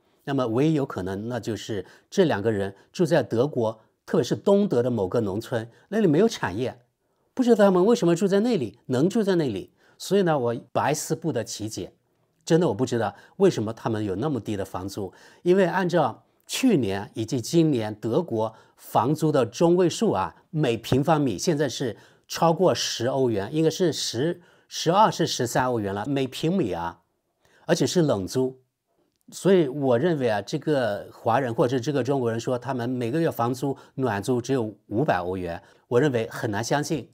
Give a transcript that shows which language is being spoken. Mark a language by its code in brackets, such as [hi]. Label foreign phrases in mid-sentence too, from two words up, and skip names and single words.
[zh] 那麼唯一有可能，那就是這2個人住在德國，特別是東德的某個農村，那裡沒有產業，不知道他們為什麼住在那裡，能住在那裡。所以呢，我百思不得其解，真的我不知道為什麼他們有那麼低的房租。因為按照去年以及今年德國房租的中位數啊，每平方米現在是超過10歐元，應該是12是13歐元了，每平米啊，而且是冷租。所以我認為啊，這個華人或者這個中國人說他們每個月房租暖租只有500歐元，我認為很難相信。